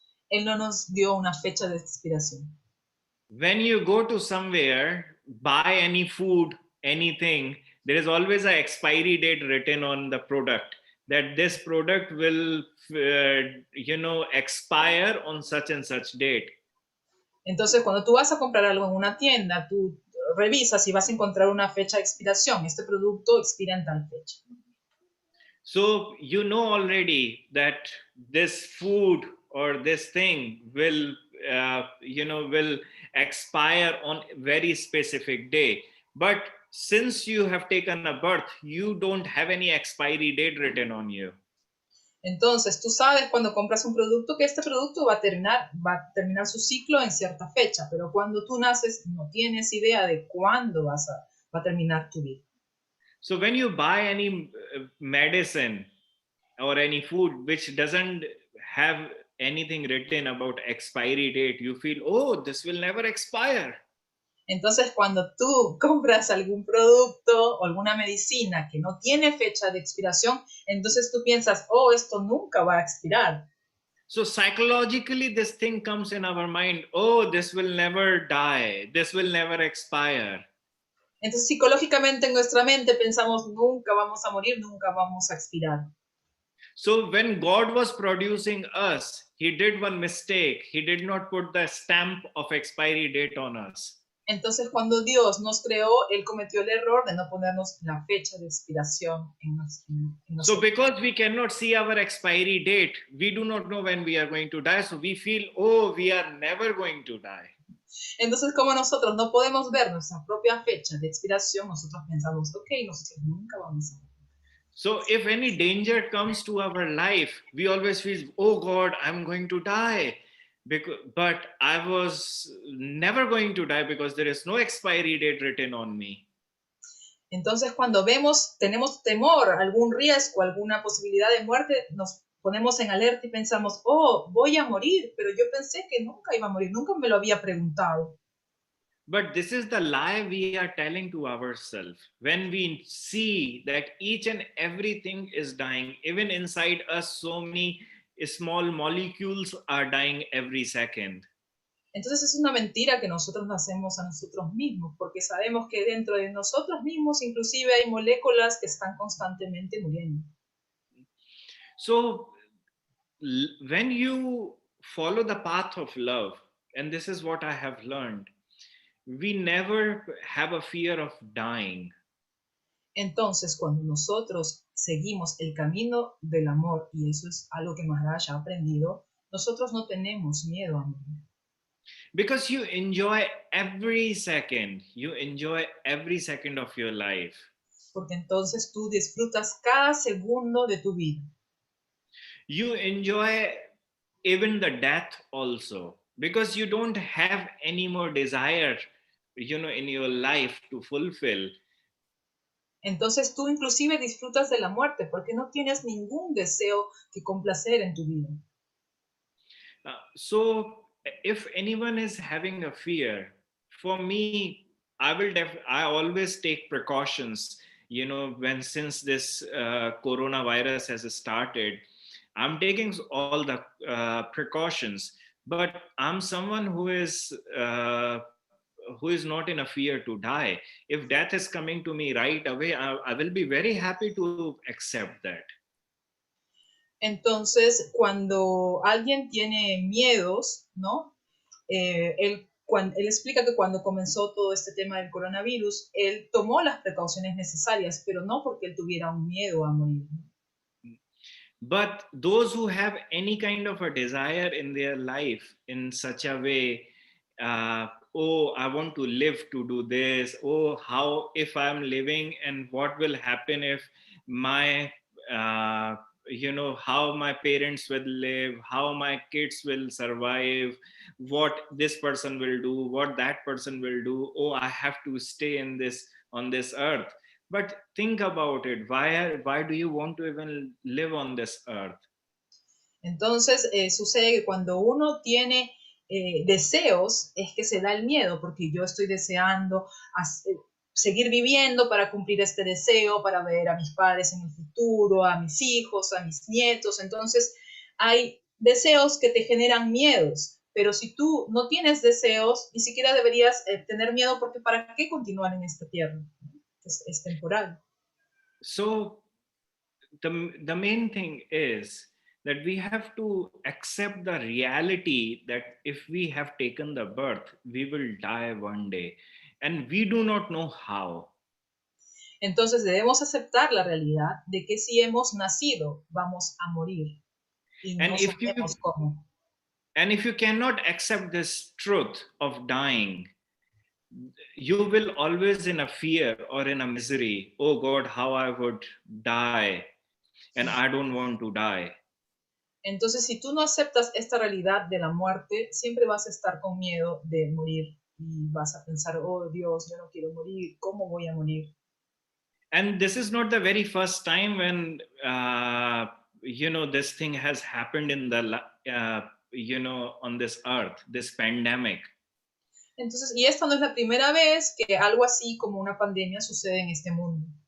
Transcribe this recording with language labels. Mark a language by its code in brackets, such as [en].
[es] Él no nos dio una fecha de expiración. [en] When you go to somewhere, buy any food, anything, there is always an expiry date written on the product, that this product will, expire on such and such date. [es] Entonces, cuando tú vas a comprar algo en una tienda, tú revisas y vas a encontrar una fecha de expiración. Este producto expira en tal fecha. [en] So you know already that this food or this thing will, will expire on very specific day. But since you have taken a birth, you don't have any expiry date written on you. [es] Entonces, tú sabes cuando compras un producto que este producto va a terminar su ciclo en cierta fecha, pero cuando tú naces no tienes idea de cuándo va a terminar tu vida. [en] So when you buy any medicine or any food which doesn't have anything written about expiry date, you feel, oh, this will never expire. [es] Entonces, cuando tú compras algún producto o alguna medicina que no tiene fecha de expiración, entonces tú piensas, oh, esto nunca va a expirar. [en] So psychologically, this thing comes in our mind, oh, this will never die, this will never expire. [es] Entonces, psicológicamente en nuestra mente pensamos, nunca vamos a morir, nunca vamos a expirar. [en] So when God was producing us, he did one mistake. He did not put the stamp of expiry date on us. [es] Entonces, cuando Dios nos creó, Él cometió el error de no ponernos la fecha de expiración en nosotros. [en] So because we cannot see our expiry date, we do not know when we are going to die. So we feel, oh, we are never going to die. [es] Entonces, como nosotros no podemos ver nuestra propia fecha de expiración, nosotros pensamos, ok, nosotros nunca vamos a morir. [en] So if any danger comes to our life, we always feel, oh God, I'm going to die. But I was never going to die because there is no expiry date written on me. [es] Entonces, cuando tenemos temor, algún riesgo, alguna posibilidad de muerte, nos ponemos en alerta y pensamos, oh, voy a morir, pero yo pensé que nunca iba a morir, nunca me lo había preguntado. [en] But this is the lie we are telling to ourselves when we see that each and everything is dying. Even inside us, so many small molecules are dying every second. [es] Entonces es una mentira que nosotros nos hacemos a nosotros mismos, porque sabemos que dentro de nosotros mismos inclusive hay moléculas que están constantemente muriendo. [en] So when you follow the path of love, and this is what I have learned, we never have a fear of dying. [es] Entonces, cuando nosotros seguimos el camino del amor, y eso es algo que Maharaj ha aprendido, nosotros no tenemos miedo a morir. [en] Because you enjoy every second. You enjoy every second of your life. [es] Porque entonces tú disfrutas cada segundo de tu vida. [en] You enjoy even the death also. Because you don't have any more desire, in your life to fulfill. [es] Entonces tú inclusive disfrutas de la muerte porque no tienes ningún deseo que complacer en tu vida. [en] So if anyone is having a fear, for me, I always take precautions. Since this coronavirus has started, I'm taking all the precautions. But I'm someone who is not in a fear to die. If death is coming to me right away, I will be very happy to accept that. [es] Entonces, cuando alguien tiene miedos, ¿no? Él explica que cuando comenzó todo este tema del coronavirus, él tomó las precauciones necesarias, pero no porque él tuviera un miedo a morir. [en] But those who have any kind of a desire in their life in such a way, oh, I want to live to do this. Oh, how if I'm living and what will happen if my how my parents will live, how my kids will survive, what this person will do, what that person will do. Oh, I have to stay on this earth. But think about it. Why do you want to even live on this earth? [es] Entonces sucede que cuando uno tiene deseos es que se da el miedo, porque yo estoy deseando seguir viviendo para cumplir este deseo, para ver a mis padres en el futuro, a mis hijos, a mis nietos. Entonces hay deseos que te generan miedos, pero si tú no tienes deseos, ni siquiera deberías tener miedo, porque ¿para qué continuar en esta tierra? Es temporal. [en] So the main thing is that we have to accept the reality that if we have taken the birth, we will die one day. And we do not know how. [es] Entonces debemos aceptar la realidad de que si hemos nacido, vamos a morir. Y no sabemos cómo. [en] And if you cannot accept this truth of dying, you will always in a fear or in a misery. Oh God, how I would die. And I don't want to die. [es] Entonces, si tú no aceptas esta realidad de la muerte, siempre vas a estar con miedo de morir. Y vas a pensar, oh Dios, yo no quiero morir, ¿cómo voy a morir? [en] And this is not the very first time when, this thing has happened in the, on this earth, this pandemic. [es] Entonces, y esta no es la primera vez que algo así como una pandemia sucede en este mundo.